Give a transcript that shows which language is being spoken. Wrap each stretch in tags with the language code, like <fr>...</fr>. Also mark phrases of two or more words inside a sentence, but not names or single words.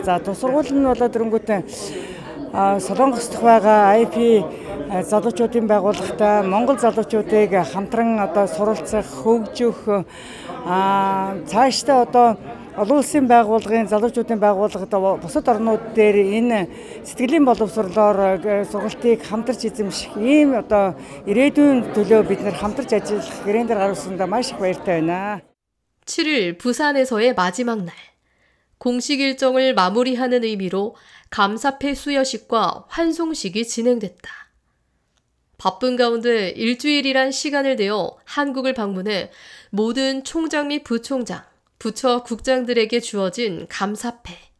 <mn>За тус сургууль нь болоод ирэнгүүтээ Солонгост байгаа IP залуучуудын байгууллагатай Монгол залуучуудыг хамтран одоо суралцах, хөгжих цаашдаа одоо олон улсын байгууллагын залуучуудын байгууллагад бусад орнууд дээр энэ сэтгэлийн боловсролоор сургалтыг хамтарч эзэмших ийм одоо ирээдүйн төлөө бид нэр хамтарч ажиллах гэрэн дээр гаргасандаа маш их баяртай байна.</mn> <ko>7일 부산에서의 마지막 날. 공식 일정을 마무리하는 의미로 감사패 수여식과 환송식이 진행됐다. 바쁜 가운데 일주일이란 시간을 내어 한국을 방문해 모든 총장 및 부총장, 부처 국장들에게 주어진 감사패.</ko>